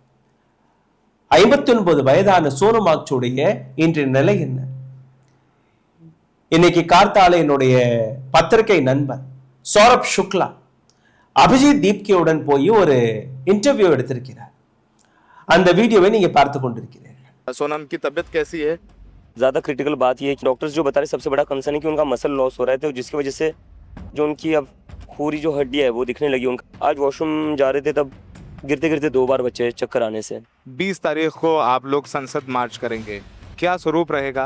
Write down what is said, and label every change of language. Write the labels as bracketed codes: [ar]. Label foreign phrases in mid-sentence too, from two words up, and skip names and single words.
[ta] 59 வயதான சோனம் வாக்சுடைய இன்றைய நிலை என்ன? இன்னைக்கு கார்த்தால என்னுடைய பத்திரிகை நண்பர் சௌரப் சுக்லா அபிஜித் தீப்கேவுடன் போய் ஒரு இன்டர்வியூ எடுத்திருக்கிறார். அந்த வீடியோவை நீங்க பார்த்து கொண்டிருக்கிறீர்கள். [hi] सोनम की तबीयत कैसी है? ज़्यादा क्रिटिकल बात यह है कि डॉक्टर्स जो बता रहे सबसे बड़ा कंसर्न है कि उनका [en] muscle loss [hi] हो रहा है, तो जिसकी वजह से जो उनकी अब पूरी जो हड्डी है वो दिखने लगी उनका। आज वॉशरूम जा रहे थे तब गिरते गिरते 2 बार बचे चक्कर आने से। 20 तारीख को आप लोग संसद मार्च करेंगे, क्या स्वरूप रहेगा?